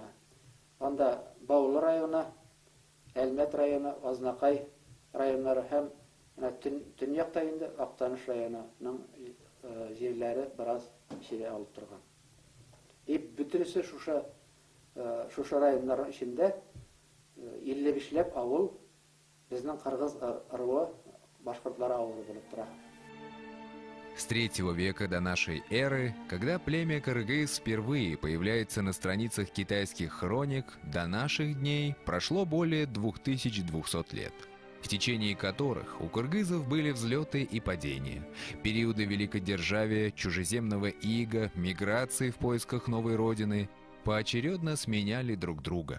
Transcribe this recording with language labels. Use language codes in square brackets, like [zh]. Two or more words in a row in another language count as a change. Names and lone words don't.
[tt] Анда Баулы районы, Әлмәт районы, Азнакай районнары һәм төньякта инде Актаныш районының җирләре бераз җире алып торган. Бөтенесе шушы районнар эчендә 55ләп авыл безнең кыргыз ыры башкортлар авылы булып тора. [ru] С 3 века до нашей эры, когда племя кыргыз впервые появляется на страницах китайских хроник, до наших дней прошло более 2200 лет, в течение которых у кыргызов были взлеты и падения, периоды великодержавия, чужеземного ига, миграции в поисках новой родины, поочередно сменяли друг друга.